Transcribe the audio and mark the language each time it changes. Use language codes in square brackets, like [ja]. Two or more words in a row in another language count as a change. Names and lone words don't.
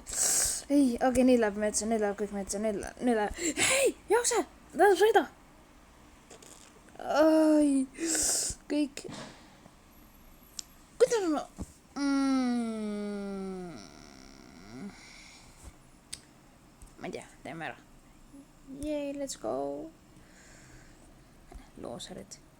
[et] Ei, okei, nii läheb metsa, nii läheb kõik metsa, nii läheb. Hei, jookse, tähendab sõida. Ai, kõik. Kuidas ma ma ei tea, teeme ära. [en] Yay, let's go. [et] Looserid.